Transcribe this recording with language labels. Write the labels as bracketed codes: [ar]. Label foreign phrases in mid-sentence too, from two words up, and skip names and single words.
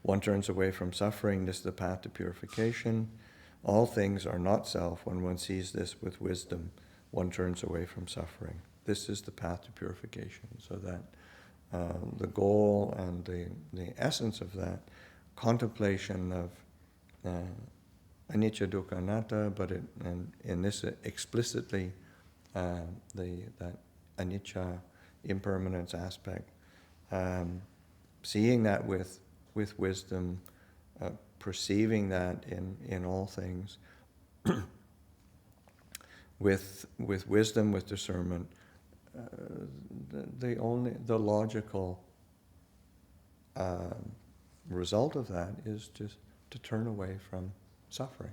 [en] one turns away from suffering. This is the path to purification. All things are not self. When one sees this with wisdom, one turns away from suffering. This is the path to purification. So that the goal and the essence of that contemplation of [pi] anicca, dukkha, anatta, [en] but in this explicitly that anicca, impermanence aspect, seeing that with wisdom, perceiving that in all things, with wisdom, with discernment, the logical result of that is just to turn away from suffering.